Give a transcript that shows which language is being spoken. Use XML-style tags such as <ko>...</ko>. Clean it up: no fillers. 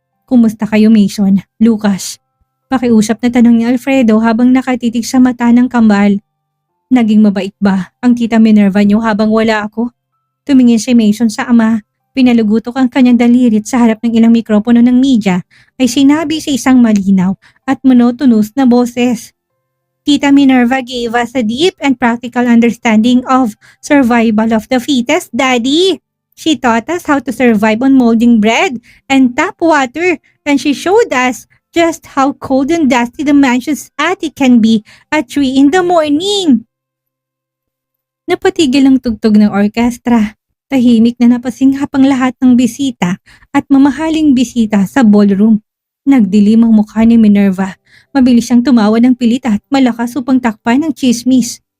<tl>"Kumusta kayo, Mason, Lucas?" Pakiusap na tanong ni Alfredo habang nakatitig sa mata ng kambal. "Naging mabait ba ang Tita Minerva niyo habang wala ako?" Tumingin si Mason sa ama. Pinalugutok ang kanyang dalirit sa harap ng ilang mikropono ng media ay sinabi sa isang malinaw at monotonous na boses.</tl> <en>"Tita Minerva gave us a deep and practical understanding of survival of the fittest, Daddy. She taught us how to survive on molding bread and tap water, and she showed us just how cold and dusty the mansion's attic can be at 3 in the morning."</en> <tl>Napatigil ang tugtog ng orkestra. Tahimik na napasinghap ang lahat ng bisita at mamahaling bisita sa ballroom. Nagdilim ang mukha ni Minerva. Mabilis siyang tumawa ng pilit at malakas upang takpan ng chismis.</tl>